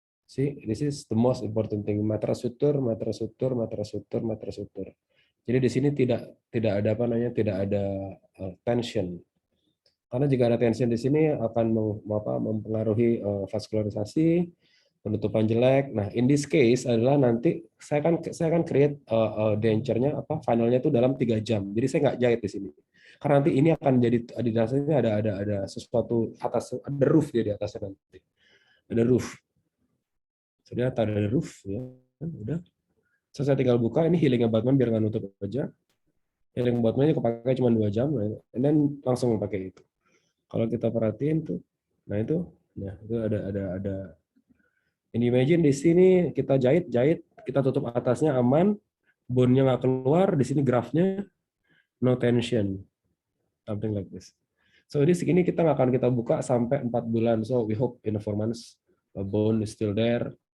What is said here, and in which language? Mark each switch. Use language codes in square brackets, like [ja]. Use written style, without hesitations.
[en] See, this is the most important thing. [id] Matras sutur, matras sutur, matras sutur, matras sutur. Jadi di sini tidak ada tidak ada tension. Karena jika ada tension di sini akan mempengaruhi vaskularisasi, penutupan jelek. Nah, [en] in this case [id] adalah nanti saya akan create denture-nya finalnya itu dalam 3 jam. Jadi saya nggak jahit di sini. Karena nanti ini akan jadi di dasarnya ada sesuatu atas, ada roof dia di atasnya nanti. Ada roof. Sudah ada roof ya. Udah. Saya tinggal buka ini healing-nya Batman biar nggak nutup aja. Healing Batman-nya kepakai cuma 2 jam, dan langsung pakai itu. Kalau kita perhatiin tuh, nah itu ada. Ini imagine di sini kita jahit, kita tutup atasnya aman, bone-nya nggak keluar, di sini graft-nya [en] no tension, something like this. [id] So di sini kita nggak akan kita buka sampai 4 bulan. [en] So we hope in 4 months bone is still there.